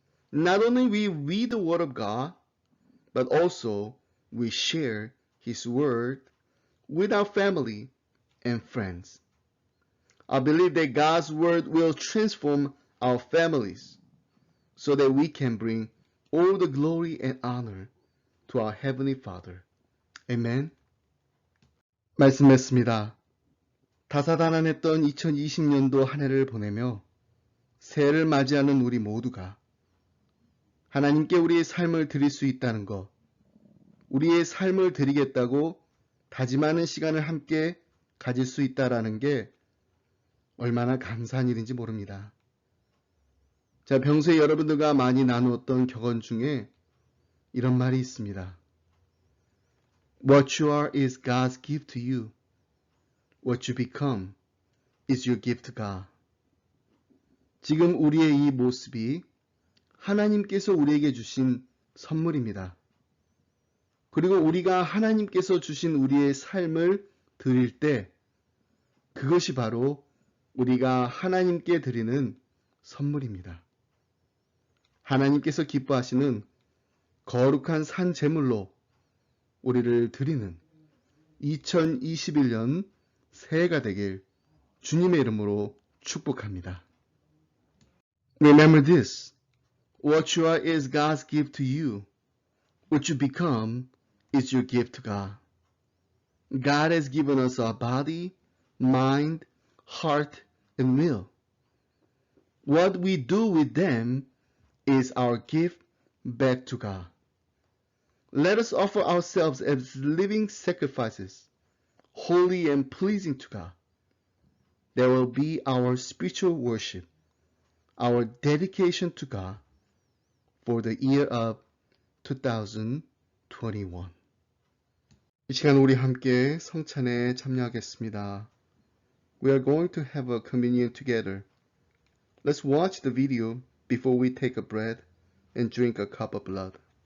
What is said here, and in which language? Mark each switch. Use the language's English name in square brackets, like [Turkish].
[English] Not only we read the Word of God, but also we share His Word with our family and friends. I believe that God's Word will transform our families so that we can bring all the glory and honor to our Heavenly Father. [Korean] Amen. 말씀했습니다. 다사다난했던 2020년도 한 해를 보내며 새해를 맞이하는 우리 모두가 하나님께 우리의 삶을 드릴 수 있다는 것, 우리의 삶을 드리겠다고 다짐하는 시간을 함께 가질 수 있다라는 게 얼마나 감사한 일인지 모릅니다. 자, 평소에 여러분들과 많이 나누었던 격언 중에 이런 말이 있습니다. [English] What you are is God's gift to you. What you become is your gift to God. [Korean] 지금 우리의 이 모습이 하나님께서 우리에게 주신 선물입니다. 그리고 우리가 하나님께서 주신 우리의 삶을 드릴 때 그것이 바로 우리가 하나님께 드리는 선물입니다. 하나님께서 기뻐하시는 거룩한 산 제물로 우리를 드리는 2021년 새해가 되길 주님의 이름으로 축복합니다. [English] Remember this. What you are is God's gift to you. What you become is your gift to God. God has given us a body, mind, heart, and will. What we do with them is our gift back to God. Let us offer ourselves as living sacrifices, holy and pleasing to God. That will be our spiritual worship, our dedication to God for the year of 2021. [Korean] 이 시간 우리 함께 성찬에 참여하겠습니다. [English] We are going to have a communion together. Let's watch the video before we take a bread and drink a cup of blood.